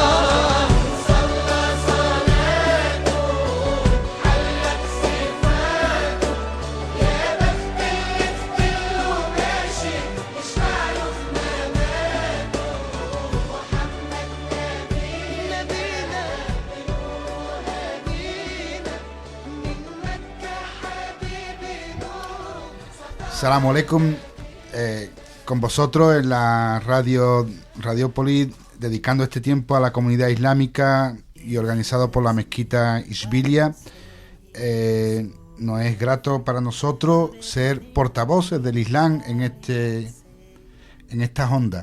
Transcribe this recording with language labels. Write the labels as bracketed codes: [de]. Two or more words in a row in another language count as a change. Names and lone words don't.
[ar] صلى صلاته حلت صفاته يا بخت اللي في ظله ماشي يشفع له في مماته محمد نبينا نبينا بنوره هدينا من مكة حبيبي نوره سلام عليكم, [es] con vosotros en la Radiópolis, dedicando este tiempo a la comunidad islámica y organizado por la mezquita Isbilia. Nos es grato para nosotros ser portavoces del Islam en estas ondas.